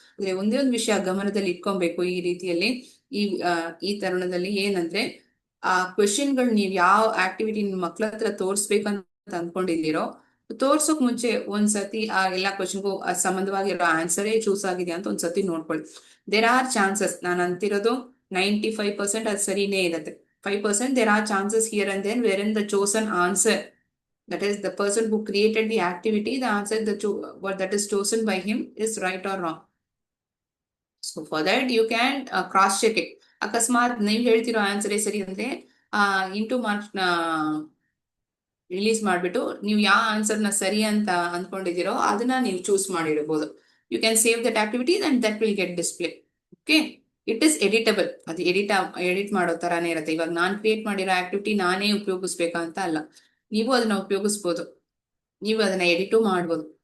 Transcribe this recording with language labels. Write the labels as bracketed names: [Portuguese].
[Kannada] ಅಂದ್ರೆ ಒಂದೇ ಒಂದು ವಿಷಯ ಗಮನದಲ್ಲಿ ಇಟ್ಕೊಬೇಕು ಈ ರೀತಿಯಲ್ಲಿ. ಈ ಈ ತರುಣದಲ್ಲಿ ಏನಂದ್ರೆ, ಆ ಕ್ವೆಶನ್ಗಳು ನೀವು ಯಾವ ಆಕ್ಟಿವಿಟಿ ನಿಮ್ ಮಕ್ಳ ಹತ್ರ ತೋರಿಸ್ಬೇಕಂತ ಅನ್ಕೊಂಡಿದ್ದೀರೋ, ತೋರ್ಸೋಕ್ ಮುಂಚೆ ಒಂದ್ಸತಿ ಆ ಎಲ್ಲಾ ಕ್ವೆಶನ್ಗೂ ಸಂಬಂಧವಾಗಿರೋ ಆನ್ಸರೇ ಚೂಸ್ ಆಗಿದೆ ಅಂತ ಒಂದ್ಸತಿ ನೋಡ್ಕೊಳ್ಳಿ. [English] there are chances, [Kannada] ನಾನು ಅಂತಿರೋದು 95% ಅದು ಸರಿನೇ ಇರುತ್ತೆ. [English] 5% there are chances here and there wherein the chosen answer, that is the person who created the activity, the answer what that is chosen by him is right or wrong. So for that you can cross check it. [Kannada] ಅಕಸ್ಮಾತ್ ನೀವು ಹೇಳ್ತಿರೋ ಆನ್ಸರೇ ಸರಿ ಅಂದ್ರೆ into marks ನ release ಮಾಡ್ಬಿಟ್ಟು ನೀವು ಯಾವ ಆನ್ಸರ್ನ ಸರಿ ಅಂತ ಅಂದ್ಕೊಂಡಿದ್ದೀರೋ ಅದನ್ನ ನೀವು choose ಮಾಡಿಡಬಹುದು. [English] You can save that activity and that will get display. Okay, it is editable. [Kannada] ಅದು ಎಡಿಟ್ ಮಾಡೋ ತರಾನೇ ಇರುತ್ತೆ. ಇವಾಗ ನಾನ್ ಕ್ರಿಯೇಟ್ ಮಾಡಿರೋ ಆಕ್ಟಿವಿಟಿ ನಾನೇ ಉಪಯೋಗಿಸ್ಬೇಕಂತ ಅಲ್ಲ, ನೀವು ಅದನ್ನ ಉಪಯೋಗಿಸ್ಬೋದು, ನೀವು ಅದನ್ನ ಎಡಿಟು ಮಾಡ್ಬೋದು.